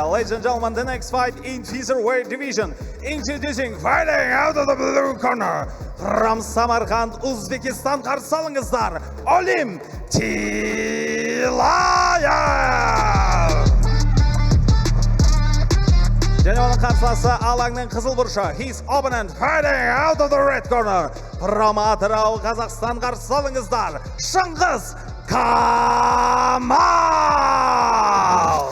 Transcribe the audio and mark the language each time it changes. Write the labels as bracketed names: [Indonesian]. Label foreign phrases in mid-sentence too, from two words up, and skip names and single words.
[English] Ladies and gentlemen, the next fight in featherweight division. Introducing, fighting out of the blue corner from Samarkand, Uzbekistan, [Kazakh] қарсы алыңыздар, Олим Тилаев! Және оның қарсыласы алаңның қызыл бұрышы. [English] His opponent fighting out of the red corner from Атырау, Қазақстан, [Kazakh] қарсы алыңыздар, [English] Шыңғыс Камал!